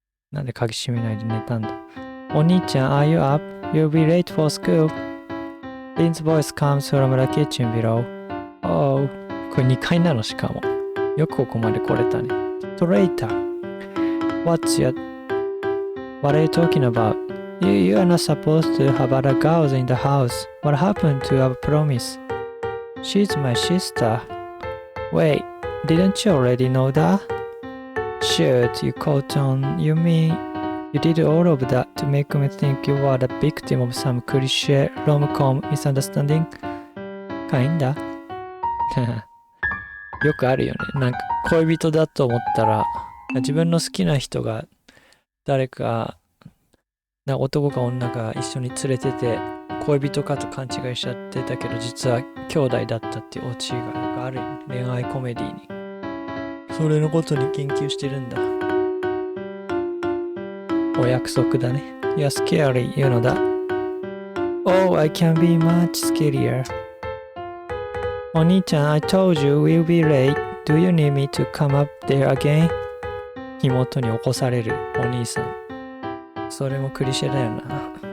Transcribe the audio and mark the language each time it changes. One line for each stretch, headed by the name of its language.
Japanese: なんで鍵閉めないで寝たんだ。
English: お兄ちゃん、are you up? You'll be late for school. Lynn's voice comes from the kitchen below.
Japanese: Oh, これ2階なのしかも。よくここまで来れたね。
English: Traitor. What are you talking about? You are not supposed to have other girls in the house. What happened to our promise? She's my sister. Wait, didn't you already know that? Shoot, you caught on. You mean you did all of that to make me think you were the victim of some cliché rom-com misunderstanding? Kinda.
Japanese: よくあるよね。なんか恋人だと思ったら、自分の好きな人が誰か、男か女か一緒に連れてて、恋人かと勘違いしちゃってたけど、実は兄弟だったっていうオチがよくあるよね。恋愛コメディに。それのことに研究してるんだ。お約束だね。
English: You're scary, you know that. Oh, I can be much scarier. お兄ちゃん、I told you we'll be late. Do you need me to come up there again?
Japanese: 妹に起こされるお兄さん。それもクリシェだよな。